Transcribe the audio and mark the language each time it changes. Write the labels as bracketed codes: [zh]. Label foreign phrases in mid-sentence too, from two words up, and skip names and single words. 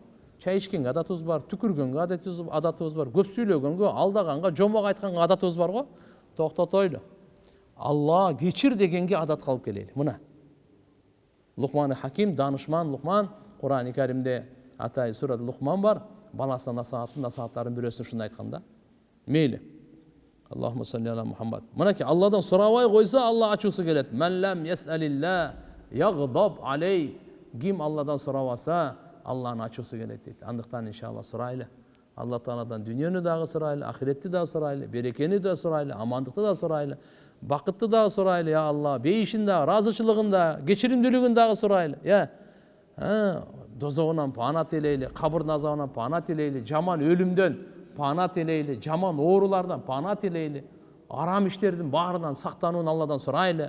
[ky] Чай ичкенге адатыбыз бар, түкүргөнгө адатыбыз бар, көп сүйлөгөнгө, алдаганга, жомок айтканга адатыбыз бар го. Токтотойлу. Алла кечир дегенге адатка алып келели. Мына. Лукман Хаким, данышман Лукман, Кур'ан-ы Каримде атай сурат Лукман бар. Баласына насааттарын бирөөсүн ушундай айтканда. Мейли. [ar] اللهم صل على محمد. [ky] Мынакей Алладан сурабай койсо, Алла ачуусу келет. [ar] من لم يسأل الله يغضب عليه. [ky] Ким Алладан сурабаса, Алланын ачуусу келет дейт. Андыктан иншалла сурайлы. Алла Тааладан дүйнөнү дагы сурайлы, ахиретти дагы сурайлы, берекени дагы сурайлы, амандыкты дагы сурайлы, бакытты дагы сурайлы, Алла, бейишин дагы, ыраазычылыгын дагы, кечиримдүүлүгүн дагы сурайлы. Дозогунан паана тилейли, кабырдын азабынан паана тилейли, жаман өлүмдөн паана тилейли, жаман оорулардан паана тилейли, арам иштердин баарынан сактанууну Алладан сурайлы.